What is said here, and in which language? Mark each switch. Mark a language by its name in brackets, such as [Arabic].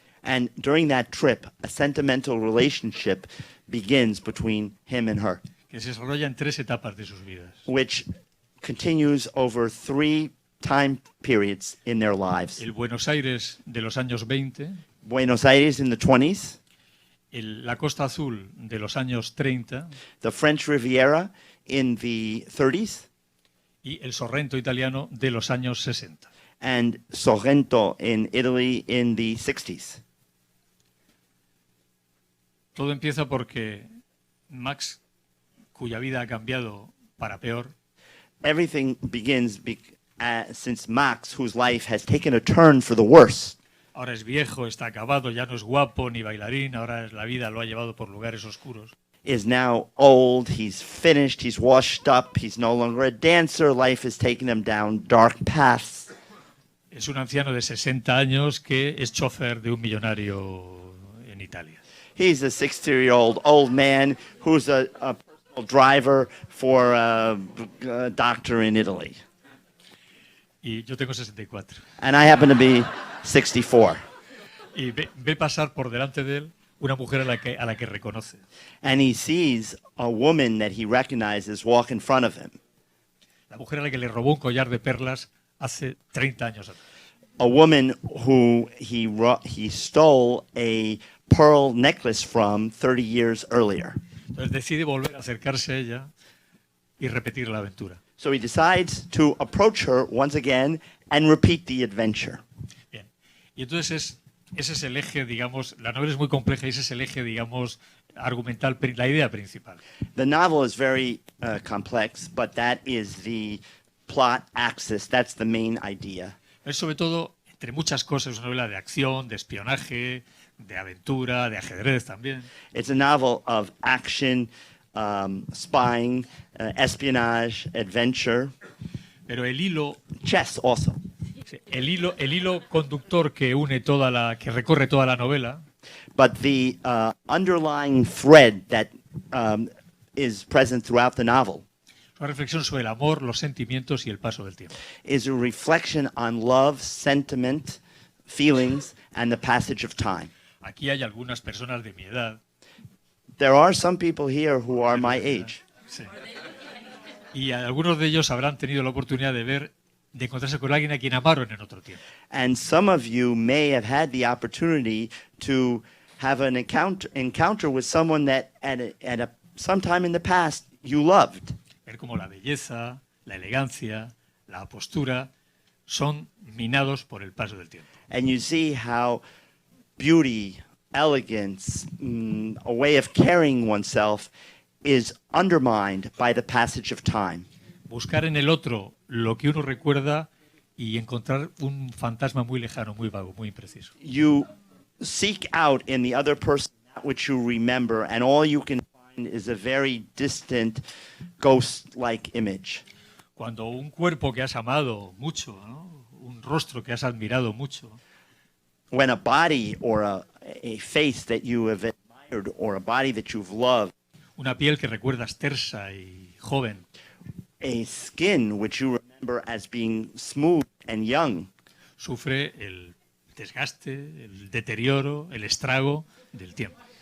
[English] And during that trip, a sentimental relationship begins between him and her, [Spanish] que se desarrolla en 3 etapas de sus vidas. [English] which continues over 3 time periods in their lives. [Spanish] El Buenos Aires de los años 20, [English] Buenos Aires in the 20s, [Spanish] la Costa Azul de los años 30 [English] the French Riviera in the 30s, [Spanish] y el Sorrento italiano de los años 60. [English] and Sorrento in Italy in the 60s. [Spanish] Todo empieza porque Max, cuya vida ha cambiado para peor, [English] Everything begins since Max, whose life has taken a turn for the worse, [Spanish] ahora es viejo, está acabado, ya no es guapo ni bailarín, ahora la vida lo ha llevado por lugares oscuros. [English] is now old, he's finished, he's washed up, he's no longer a dancer, life has taken him down dark paths. [Spanish] Es un anciano de 60 años que es chofer de un millonario en Italia. [English] He's a 60-year-old old man who's a personal driver for a doctor in Italy. [Spanish] Y yo tengo 64. [English] And I happen to be 64. [Spanish] Y ve pasar por delante de él una mujer a la que reconoce. [English] And he sees a woman that he recognizes walk in front of him. [Spanish] La mujer a la que le robó un collar de perlas hace 30 años atrás. [English] A woman who he stole a pearl necklace from 30 years earlier. [Spanish] Entonces decide volver a acercarse a ella y repetir la aventura. [English] So he decides to approach her once again and repeat the adventure. [Spanish] Bien. Y entonces ese es el eje, digamos, la novela es muy compleja y ese es el eje, digamos, argumental, la idea principal. [English] The novel is very complex, but that is the plot axis. That's the main idea. [Spanish] Es sobre todo, entre muchas cosas, una novela de acción, de espionaje, de aventura, de ajedrez también. [English] It's a novel of action, spying, espionage, adventure, [Spanish] Pero el hilo, [English] chess also. [Spanish] el hilo conductor que que recorre toda la novela, [English] But the underlying thread that is present throughout the novel [Spanish] es una reflexión sobre el amor, los sentimientos y el paso del tiempo. [English] is a reflection on love, sentiment, feelings, and the passage of time. [Spanish] Aquí hay algunas personas de mi edad. [English] There are some people here who are my age. [Spanish] Sí. Y algunos de ellos habrán tenido la oportunidad de encontrarse con alguien a quien amaron en otro tiempo. [English] And some of you may have had the opportunity to have an encounter with someone that at some time in the past you loved. [Spanish] Ver cómo la belleza, la elegancia, la postura son minados por el paso del tiempo. [English] And you see how beauty, elegance, a way of carrying oneself is undermined by the passage of time. [Spanish] Buscar en el otro lo que uno recuerda y encontrar un fantasma muy lejano, muy vago, muy impreciso. [English] You seek out in the other person that which you remember, and all you can find is a very distant, ghost-like image. [Spanish] Cuando un cuerpo que has amado mucho, ¿no? Un rostro que has admirado mucho, [English] When a body or a face that you have admired or a body that you've loved, [Spanish] una piel que recuerdas tersa y joven, [English] a skin which you remember as being smooth and young, [Spanish] sufre el desgaste, el deterioro, el estrago del tiempo.